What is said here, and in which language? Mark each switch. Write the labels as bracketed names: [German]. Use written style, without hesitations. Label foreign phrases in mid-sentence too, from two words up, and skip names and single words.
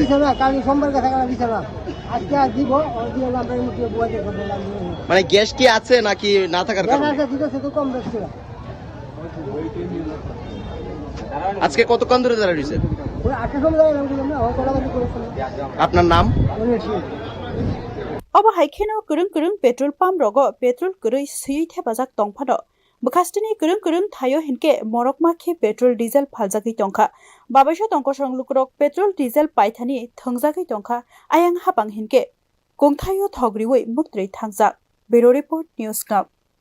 [Bangla] কাল সোমবার কথা কাল দিছে না আজকে আর দিব আমরা মুখে বুয়াতে করব মানে গ্যাস কি আছে নাকি না থাকার কারণে গ্যাস আছে দিতেছে তো কম বেশি আজকে কতক্ষণ ধরে দাঁড়িয়ে রয়েছেন 8টার সময় দাঁড়াইলাম না কলাবাজি করেছিলাম আপনার নাম [Kok Borok] Obo haikeno kurung [English] petrol pump [Kok Borok] rogo petrol kurui sui thebajak tongphano bukastini kurung thayo hinke morokma khe [English] petrol diesel [Kok Borok] phaljaki tongkha babaiso tongko songlukrok [English] petrol diesel [Kok Borok] paithani thongjaki tongkha ayang hapang hinke kongthayo thogriwei muktrei thangjak Bureau Report News Club